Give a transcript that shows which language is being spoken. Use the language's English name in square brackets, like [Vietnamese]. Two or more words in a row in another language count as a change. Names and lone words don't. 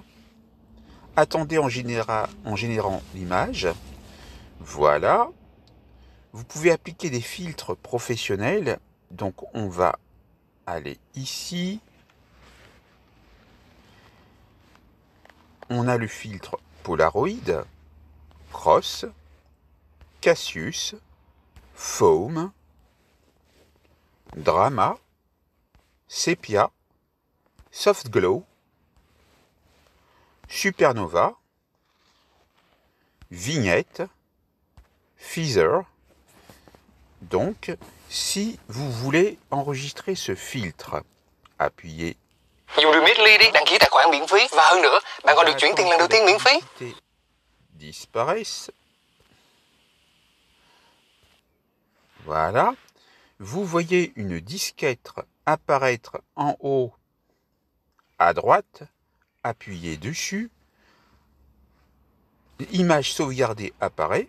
[French] Attendez en générant l'image. Voilà. Vous pouvez appliquer des filtres professionnels. Donc on va aller ici. On a le filtre Polaroid, Cross, Cassius, Foam. Drama, Sepia, Soft Glow, Supernova, Vignette, Feather. Donc, si vous voulez enregistrer ce filtre, appuyez. [Vietnamese] Dùng Remitly đi, đăng ký tài khoản miễn phí. Và hơn nữa, bạn còn được chuyển tiền lần đầu tiên miễn phí. [French] Disparaissent. Voilà. Vous voyez une disquette apparaître en haut à droite. Appuyez dessus. Image sauvegardée apparaît.